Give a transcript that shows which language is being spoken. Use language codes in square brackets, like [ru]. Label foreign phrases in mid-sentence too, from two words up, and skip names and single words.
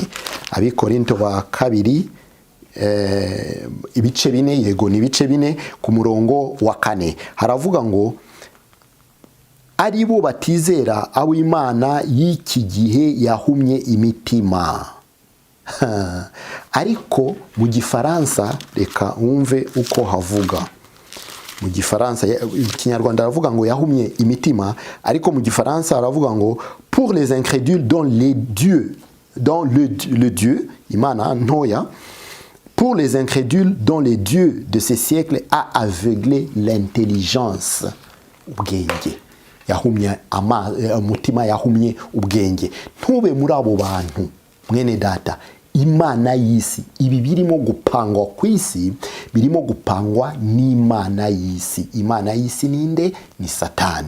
[rw] Abikorinto ba 2 ibice 4, yego ni ibice 4 ku murongo wa 4 haravuga ngo ari bo batizera abo Imana y'iki gihe yahumye imitima. Ariko mu Gifaransa reka wumve uko havuga. Mu Gifaransa, Ikinyarwanda aravuga ngo yahumye imitima, ariko mu Gifaransa aravuga ngo [fr] pour les incrédules dont le Dieu [rw] Imana ntoya, [fr] pour les incrédules dont le Dieu de ces siècles a aveuglé l'intelligence. [rw] Ubwenge yahumye umutima, yahumye ubwenge. Ntube muri abo bantu mwene data. Imana y'isi, ibi birimo gupangwa ku isi, birimo gupangwa n'Imana y'isi. Imana y'isi ninde? Ni Satani.